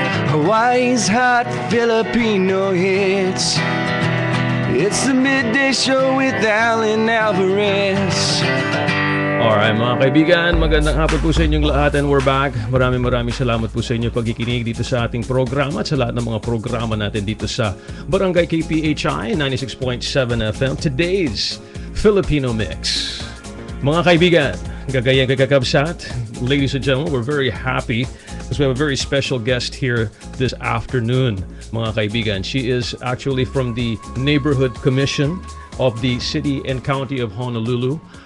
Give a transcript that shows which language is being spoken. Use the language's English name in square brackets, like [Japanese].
[English] Hawaii's hot Filipino hits. It's the Midday Show with Allan Alvarez. [Filipino] Alright mga kaibigan, magandang hapon po sa inyong lahat [English] and we're back. [Filipino] Maraming salamat po sa inyo pagkikinig dito sa ating programa at sa lahat ng mga programa natin dito sa Barangay KPHI 96.7 FM. [English] Today's Filipino Mix. Mga kaibigan, gagayang kakabsat, ladies and gentlemen, we're very happy because we have a very special guest here this afternoon. Mga kaibigan, she is actually from the Neighborhood Commission of the City and County of Honolulu.